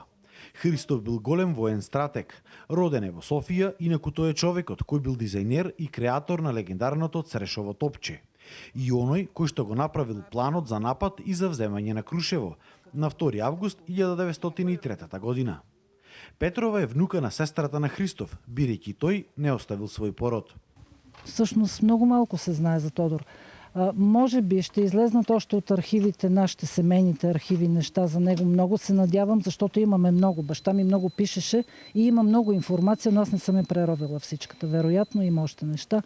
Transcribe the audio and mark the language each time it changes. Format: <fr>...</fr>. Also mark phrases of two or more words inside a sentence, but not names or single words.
<mk>Христов бил голем воен стратег. Роден е во Софија, инаку тој е човекот кој бил дизајнер и креатор на легендарното Црешово топче. И оној кој што го направил планот за напад и за вземање на Крушево на 2 август 1903 година. Петрова е внука на сестрата на Христов, бидејќи тој не оставил свој пород.</mk> <bg>Всъщност много малко се знае за Тодор. Може би ще излезнат още от архивите, нашите семейните архиви, неща за него. Много се надявам, защото имаме много. Баща ми много пишеше и има много информация, но аз не съм я преровила всичката. Вероятно има още неща.</bg>